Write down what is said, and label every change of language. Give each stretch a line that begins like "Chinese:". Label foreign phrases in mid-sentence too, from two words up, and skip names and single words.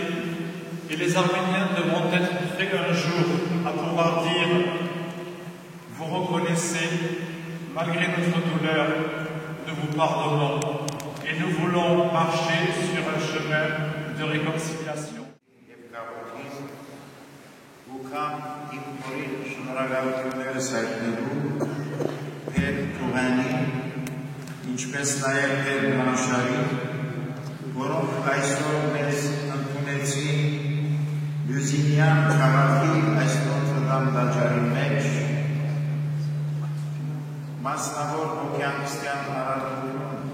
French: Et les Arméniens devront être prêts un jour à pouvoir dire, vous reconnaissez, malgré notre douleur, nous vous pardonnons. Et nous voulons marcher sur un chemin de réconciliation.
Armenian: ինչպես նաև Տեր Բլանշարի, որոնք այսօր մեզ ընդունեցին Լյուզինյան քաղաքի այս Նոթրդամ տաճարի մեջ, մասնավոր հոգեանքստյան արարքություն